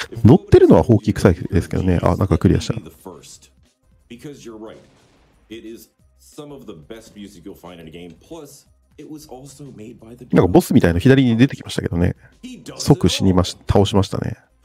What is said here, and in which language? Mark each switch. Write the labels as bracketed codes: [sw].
[ja] 乗ってるのはほうき臭いですけどね。あ、なんかクリアした。 [en] Because you're right. It is some of the best music you'll find in a game. Plus, it was also made by the [ja] なんかボスみたいな左に出てきましたけどね。即死にまし、倒しましたね。